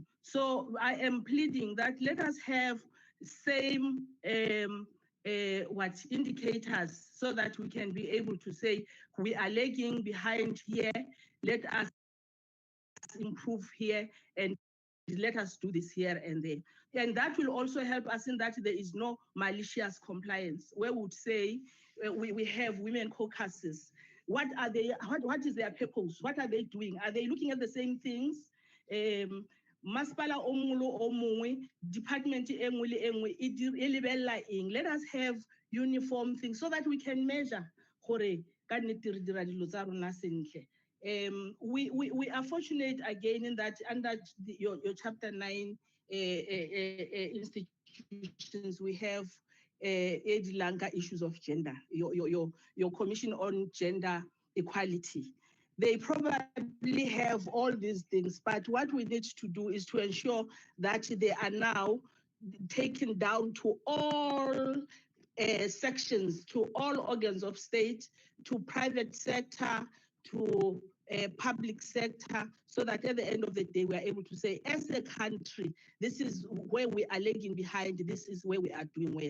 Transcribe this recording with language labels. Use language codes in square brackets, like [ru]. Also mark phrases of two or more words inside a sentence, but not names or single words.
[en] So I am pleading that let us have same what indicators so that we can be able to say we are lagging behind here, let us improve here, and let us do this here and there. And that will also help us in that there is no malicious compliance, where we would say we have women caucuses. What are they, what is their purpose? What are they doing? Are they looking at the same things? [tn] Masipala omulo omungwe, department engwe le engwe e lebella eng. [en] Let us have uniform things so that we can measure [tn] gore ka nnete re dira dilo tsa rona sentle. [en] We are fortunate again in that under your chapter 9 institutions, we have Lanka issues of gender, your commission on gender equality. They probably have all these things, but what we need to do is to ensure that they are now taken down to all sections, to all organs of state, to private sector, to public sector, so that at the end of the day, we are able to say, as a country, this is where we are lagging behind, this is where we are doing well.